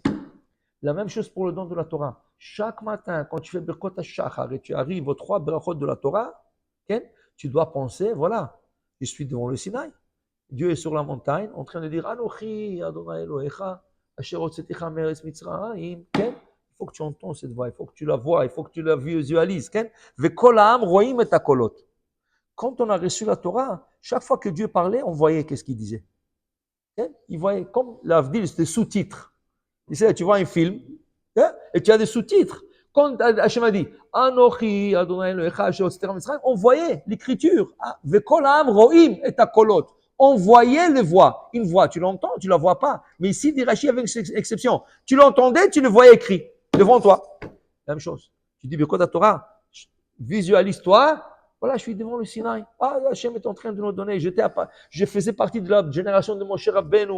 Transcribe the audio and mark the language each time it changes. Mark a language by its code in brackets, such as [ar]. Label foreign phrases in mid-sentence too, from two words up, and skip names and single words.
[fr] La même chose pour le don de la Torah. Chaque matin, quand tu fais [he] ברכות השחר [fr] et tu arrives aux 3 brachot de la Torah, okay, tu dois penser, voilà, je suis devant le Sinaï. Dieu est sur la montagne en train de dire [he] אנכי ה' אלוהיך אשר הוצאתיך מארץ מצרים. [fr] Il faut que tu entends cette voix, il faut que tu la vois, il faut que tu la visualises. [he] וכל העם רואים את הקולות. [fr] Quand on a reçu la Torah, chaque fois que Dieu parlait, on voyait qu'est-ce qu'il disait. Il voyait comme l'avdil, c'était sous-titres. Tu vois un film et tu as des sous-titres. Quand Hachem a dit [he] אנכי ה' אלוהיך אשר הוצאתיך מצרים, [fr] on voyait l'écriture. [he] וכל העם רואים את הקולות. [fr] On voyait les voix. Une voix, tu l'entends, tu ne la vois pas. Mais ici, dit Rashi avec une exception. Tu l'entendais, tu le voyais écrit devant toi. La même chose. Tu dis, [he] ברכות תורה, [fr] visualise-toi. Voilà, je suis devant le Sinaï. Ah, Hachem est en train de nous donner. Je faisais partie de la génération de Moshe Rabbeinu.